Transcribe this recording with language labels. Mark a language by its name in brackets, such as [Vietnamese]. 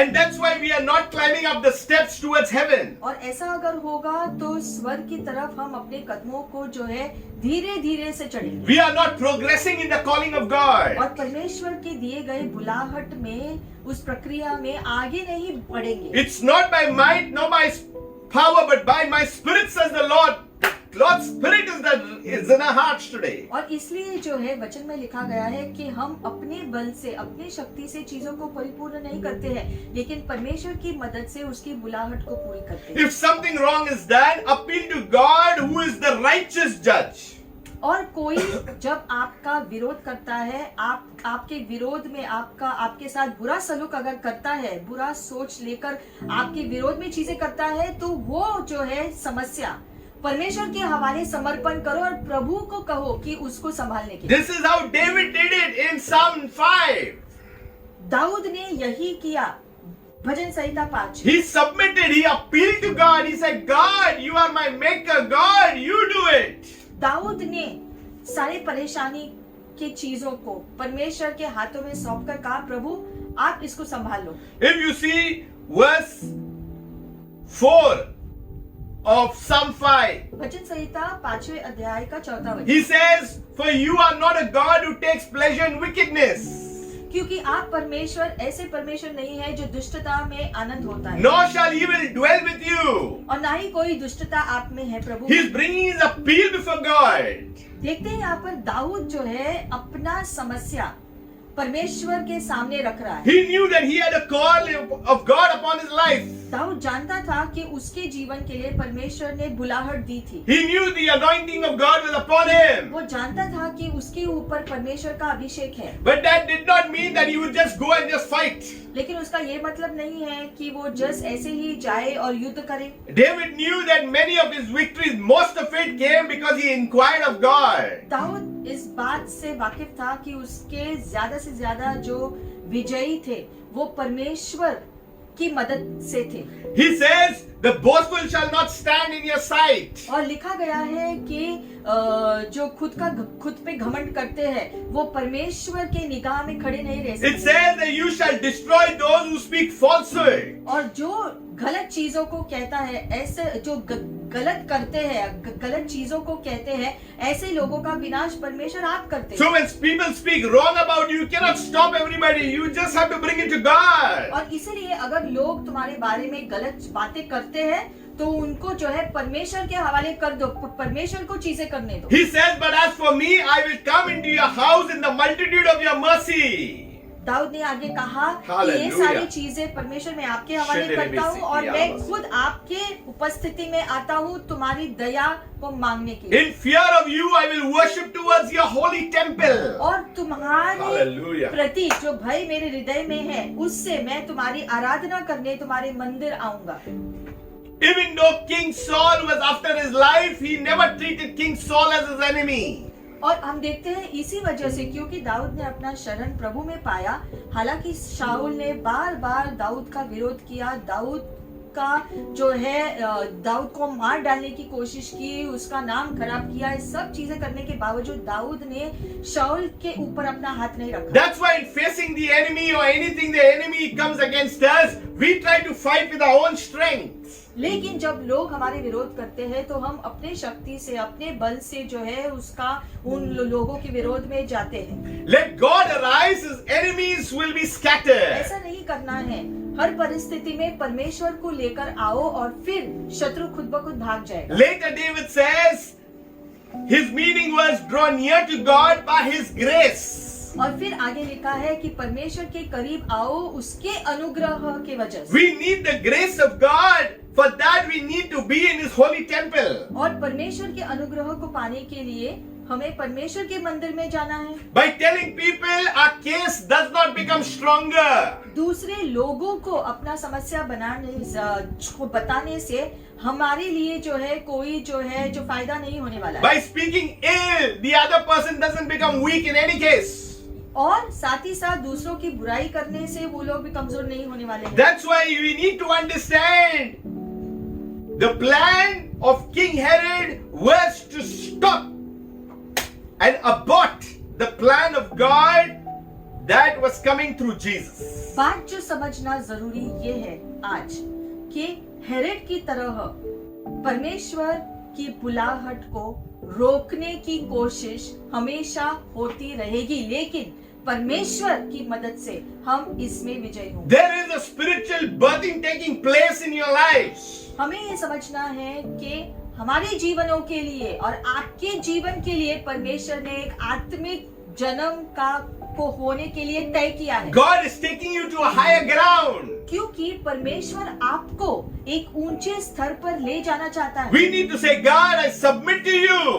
[English] And that's why we are not climbing up the steps towards heaven. [Hindi] और ऐसा अगर होगा तो स्वर्ग की तरफ हम अपने कदमों को जो है धीरे धीरे से चढ़ेंगे। [English] We are not progressing in the calling of God. [Hindi] और परमेश्वर के दिए गए बुलाहट में उस प्रक्रिया में आगे नहीं बढ़ेंगे। [English] It's not by might nor by power, but by my spirit, says the Lord. Lord's spirit is in our hearts today. [Hindi] और इसलिए जो है वचन में लिखा गया है कि हम अपने बल से अपनी शक्ति से चीजों को परिपूर्ण नहीं करते हैं, लेकिन परमेश्वर की मदद से उसकी बुलाहट को पूरी करते हैं। [English] If something wrong is done, appeal to God who is the righteous judge. [Hindi] और कोई जब आपका विरोध करता है, आपके विरोध में आपके साथ बुरा सलूक अगर करता है, बुरा सोच लेकर आपके विरोध में चीजें करता है, तो वो जो है समस्या परमेश्वर के हवाले समर्पण करो और प्रभु को कहो कि उसको संभालने के लिए। [English] This is how David did it in Psalm 5. [Hindi] Dawood ने यही किया भजन संहिता 5। [English] He submitted, he appealed to God. He said, God, you are my maker. God, you do it. [Hindi] Dawood ने सारे परेशानी की चीजों को परमेश्वर के हाथों में सौंपकर कहा, प्रभु आप इसको संभाल लो। [English] If you see verse 4 of Psalm 5, [Hindi] भजन संहिता 5वें अध्याय का 4वां वचन, [English] he says, for you are not a God who takes pleasure in wickedness, [Hindi] क्योंकि आप परमेश्वर ऐसे परमेश्वर नहीं है जो दुष्टता में आनंद होता है, [English] nor shall evil dwell with you. [Hindi] और ना ही कोई दुष्टता आप में है प्रभु। [English] He is bringing his appeal before God. [Hindi] देखते हैं यहाँ पर दाऊद जो है अपना समस्या परमेश्वर के सामने रख रहा है। [English] He knew that he had a call of God upon his life. [Hindi] Dawood जानता था कि उसके जीवन के लिए परमेश्वर ने बुलाहट दी थी। [English] He knew the anointing of God was upon him. [Hindi] वो जानता था कि उसके ऊपर परमेश्वर का अभिषेक है, [English] But that did not mean that he would just go and just fight. [Hindi] लेकिन उसका ये मतलब नहीं है कि वो जस्ट ऐसे ही जाए और युद्ध करे। [English] David knew that many of his victories, most of it came because he inquired of God. [Hindi] Dawood इस बात से वाकिफ था कि उसके ज्यादा से ज्यादा जो विजयी थे वो परमेश्वर की मदद से थे। [English] He says, the boastful shall not stand in your sight. [Hindi] और लिखा गया है कि जो खुद पे घमंड करते हैं वो परमेश्वर के निगाह में खड़े नहीं रह [English] It [Hindi] सकते। [English] says that you shall destroy those who speak falsehood. [Hindi] और जो गलत चीजों को कहता है, ऐसे जो गलत करते हैं, गलत चीजों को कहते हैं, ऐसे लोगों का विनाश परमेश्वर आप करते हैं। [English] So when people speak wrong about you, you cannot stop everybody. You just have to bring it to God. [Hindi] और इसीलिए अगर लोग तुम्हारे बारे में गलत बातें करते हैं तो उनको जो है परमेश्वर के हवाले कर दो, परमेश्वर को चीजें करने दो। [English] He says, but as for me, I will come into your house in the multitude of your mercy. [Hindi] Dawood ने आगे कहा कि ये [English] Hallelujah. [Hindi] सारी चीजें परमेश्वर मैं आपके हवाले करता हूँ और मैं खुद आपके उपस्थिति में आता हूँ तुम्हारी दया को मांगने के लिए। [English] In fear of you, I will worship towards your holy temple. [Hindi] और तुम्हारे [English] Hallelujah. [Hindi] प्रति जो भय मेरे हृदय में है उससे मैं तुम्हारी आराधना करने तुम्हारे मंदिर आऊंगा। [English] Even though King Saul was after his life, he never treated King Saul as his enemy. [Hindi] और हम देखते हैं इसी वजह से, क्योंकि दाऊद ने अपना शरण प्रभु में पाया, हालांकि शाऊल ने बार बार दाऊद का विरोध किया, दाऊद का जो है दाऊद को मार डालने की कोशिश की, उसका नाम खराब किया, ये सब चीजें करने के बावजूद दाऊद ने शाऊल के ऊपर अपना हाथ नहीं रखा। [English] That's why in facing the enemy or anything the enemy comes against us, we try to fight with our own strength. [Hindi] लेकिन जब लोग हमारे विरोध करते हैं तो हम अपने शक्ति से, अपने बल से जो है उसका उन लोगों के विरोध में जाते हैं। [English] Let God arise, his enemies will be scattered. [Hindi] ऐसा नहीं करना है। हर परिस्थिति में परमेश्वर को लेकर आओ और फिर शत्रु खुद ब खुद भाग जाएगा। [English] Later David says, his meaning was draw near to God by his grace. [Hindi] और फिर आगे लिखा है कि परमेश्वर के करीब आओ उसके अनुग्रह के वजह से। [English] We need the grace of God. For that we need to be in his holy temple. [Hindi] और परमेश्वर के अनुग्रह को पाने के लिए हमें परमेश्वर के मंदिर में जाना है। [English] By telling people our case does not become stronger. [Hindi] दूसरे लोगों को अपना समस्या बताने से हमारे लिए जो है कोई जो है जो फायदा नहीं होने वाला है। [English] By speaking ill, the other person doesn't become weak in any case. [Hindi] और साथ ही साथ दूसरों की बुराई करने से वो लोग भी कमजोर नहीं होने वाले हैं। [English] That's why we need to understand the plan of King Herod was to stop and abort the plan of God that was coming through Jesus. [Hindi] बात जो समझना जरूरी ये है आज कि हेरोड की तरह परमेश्वर की बुलाहट को रोकने की कोशिश हमेशा होती रहेगी, लेकिन परमेश्वर की मदद से हम इसमें विजयी होंगे। [English] There is a spiritual birthing taking place in your lives. [Hindi] हमें ये समझना है कि हमारे जीवनों के लिए और आपके जीवन के लिए परमेश्वर ने एक आत्मिक जन्म को होने के लिए तय किया है। [English] God is taking you to a higher ground. [Hindi] क्योंकि परमेश्वर आपको एक ऊंचे स्तर पर ले जाना चाहता है। [English] We need to say, God, I submit to you.